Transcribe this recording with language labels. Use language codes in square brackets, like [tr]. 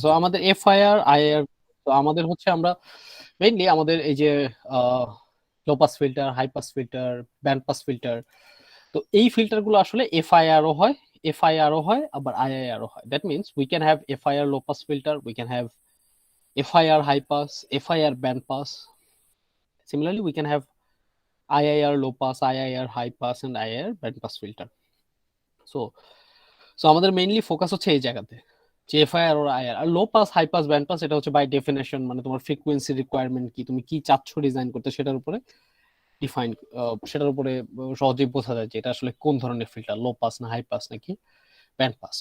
[bn] So আমাদের FIR IIR, তো আমাদের হচ্ছে আমরা মেইনলি আমাদের এই যে low pass filter, high pass filter, band pass filter, তো এই ফিল্টারগুলো আসলে FIR-ও হয়, FIR-ও হয়, আবার IIR-ও হয়। [en] That means we can have FIR low pass filter, we can have FIR high pass, FIR band pass. Similarly, we can have IIR low pass, IIR high pass, and IIR band pass filter. [bn] So, আমাদের mainly focus হচ্ছে এই জায়গাতে, যে FIR আর IIR আর low pass, high pass, band pass, এটা হচ্ছে by definition, মানে তোমার frequency requirement কি, তুমি কি চাচ্ছ ডিজাইন করতে, সেটার উপরে ডিফাইন, সেটার উপরে সহজেই বোঝা যায় যে এটা আসলে কোন ধরনের ফিল্টার, লো পাস না হাই পাস নাকি ব্যান্ড পাস।